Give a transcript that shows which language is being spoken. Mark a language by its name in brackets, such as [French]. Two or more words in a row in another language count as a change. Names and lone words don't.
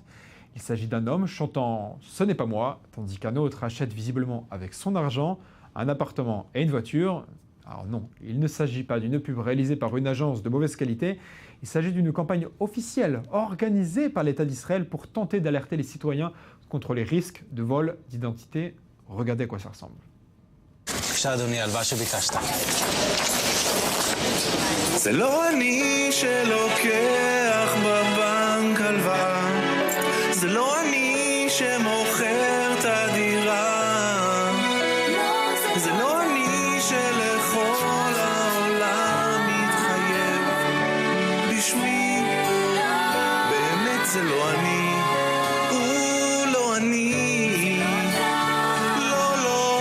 [French] Il s'agit d'un homme chantant « Ce n'est pas moi », tandis qu'un autre achète visiblement avec son argent un appartement et une voiture. Alors non, il ne s'agit pas d'une pub réalisée par une agence de mauvaise qualité, il s'agit d'une campagne officielle organisée par l'État d'Israël pour tenter d'alerter les citoyens contre les risques de vol d'identité. Regardez à quoi ça ressemble. [Hebrew] זה לא אני שלוקח בבנק הלוואה, זה לא אני שמוכר את הדירה, זה לא אני שלכל העולם מתחייב בשמי, באמת זה לא אני, הוא לא אני, לא,